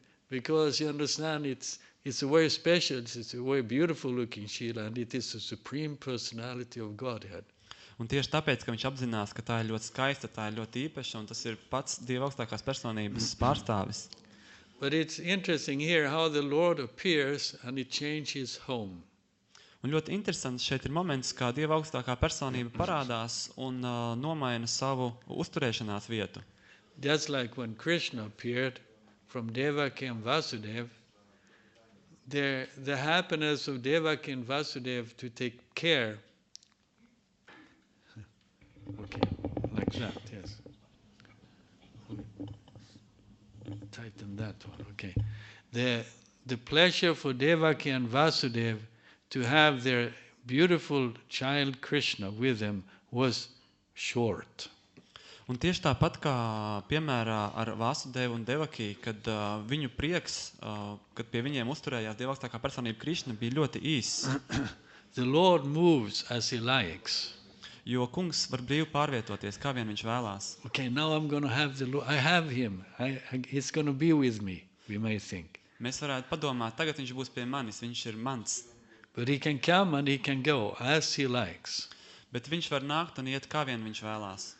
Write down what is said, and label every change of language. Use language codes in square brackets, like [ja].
[en] Because you understand, it's a very special, it's a very beautiful looking Sheila, and it is the Supreme Personality of Godhead. [lv] Un tieši tāpēc, ka viņš apzinās, ka tā ir ļoti skaista, tā ir ļoti īpaša, un tas ir pats Dieva augstākās personības pārstāvis. [en] But it's interesting here how the Lord appears and it changes his home. [lv] Un ļoti interesants šeit ir moments, kā Dieva augstākā personība parādās un nomaina savu uzturēšanās vietu. [en] Just like when Krishna appeared from Devaki and Vasudeva, the happiness of Devaki and Vasudeva to take care. Okay, like that, yes. Tighten that one, okay. The pleasure for Devaki and Vasudeva to have their beautiful child Krishna with them was short. [lv] Un tieši tāpat kā piemērā ar Vāsudevu un Devaki, kad viņu prieks, kad pie viņiem uzturējās Dieva augstākā personība Krishna, bija ļoti īss. [en] The Lord moves as he likes. [lv] Jo kungs var brīvi pārvietoties, kā vien viņš vēlās. [en] Okay, now I'm going to have the Lord. I have him. He's going to be with me, we may think. [lv] Mēs varētu padomāt, tagad viņš būs pie manis, viņš ir mans. [en] But he can come and he can go as he likes. [lv] Bet viņš var nākt un iet, kā vien viņš vēlās.